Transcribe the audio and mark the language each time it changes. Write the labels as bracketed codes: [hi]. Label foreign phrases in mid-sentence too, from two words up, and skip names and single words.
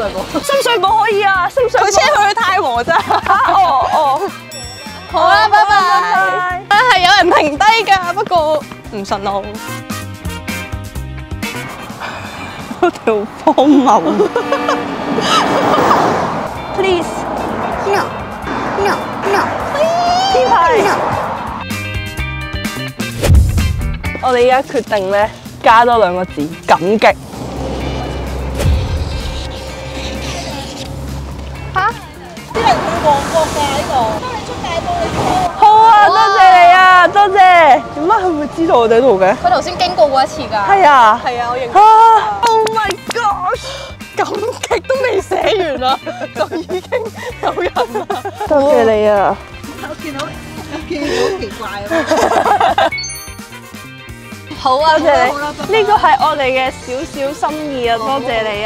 [yue] 深水埗可以啊，深水埗。佢車去太和咋？哦。好啦，拜拜。係有人停低㗎，不過唔順路。我哋好荒謬。Please。No。呢排。我哋而家決定咧，加多2個字，感激。嚇？啲人去旺角㗎呢度，幫你出大埔你車。好啊，多謝你啊，多謝。點解佢會知道我哋喺度嘅？佢頭先經過過一次㗎。係啊。係啊，我認得。 [en] Oh my gosh！ [yue] 感激都未寫完啦，就已經有人啦。多謝你啊！我見到好奇怪啊！好啊，多謝你，呢個係我哋嘅少少心意啊！多謝你啊！